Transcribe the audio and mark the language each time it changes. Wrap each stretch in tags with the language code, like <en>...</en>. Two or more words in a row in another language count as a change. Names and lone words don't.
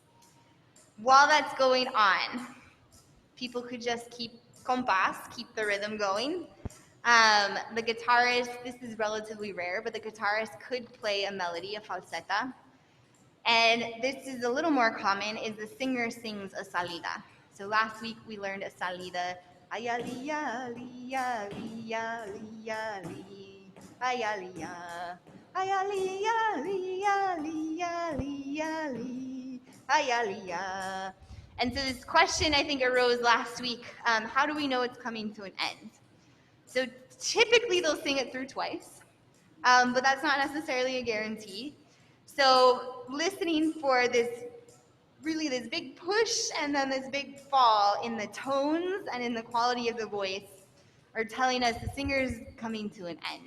<en>While that's going on, people could just keep compás, keep the rhythm going. The guitarist, this is relatively rare, but the guitarist could play a melody, a falseta. And this is a little more common, is the singer sings a salida. So last week we learned a salida. Ayalia, lia, lia, lia, li. Ayalia, ayalia, lia, lia, lia, li. Ayalia. And so this question, I think, arose last week. How do we know it's coming to an end? So typically they'll sing it through twice, but that's not necessarily a guarantee. So listening for this big push and then this big fall in the tones and in the quality of the voice are telling us the singer's coming to an end.</en>